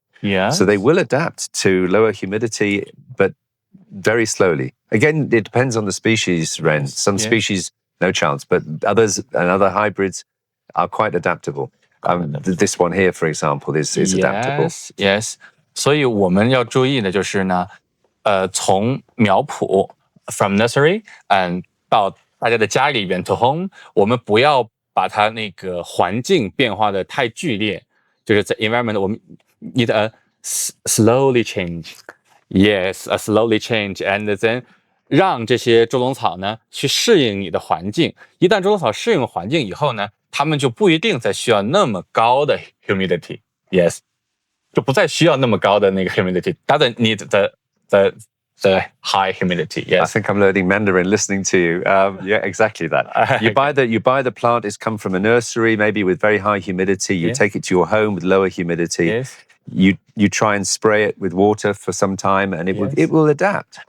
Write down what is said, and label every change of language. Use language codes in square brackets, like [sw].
[en] Yeah. So they will adapt to lower humidity, but very slowly. Again, it depends on the species, Ren. Some species, no chance, but others and other hybrids are quite adaptable. This one here, for example, is adaptable. Yes. [zh] 所以我们要注意的就是呢，从苗圃 [en] from nursery [zh] 到大家的家里边 [en] to home， [zh] 我们不要把它那个环境变化的太剧烈，就是在 environment 我们 [en] need a slowly change. Yes, a slowly change, and then [zh] 让这些猪笼草呢去适应你的环境。一旦猪笼草适应环境以后呢，它们就不一定再需要那么高的 humidity. Yes, 就不再需要那么高的那个 humidity. [en] Doesn't need the high humidity. Yes. I think I'm learning Mandarin listening to you. Yeah, exactly that. You buy the plant. It's come from a nursery, maybe with very high humidity. You take it to your home with lower humidity. Yes. You try and spray it with water for some time, and it will adapt.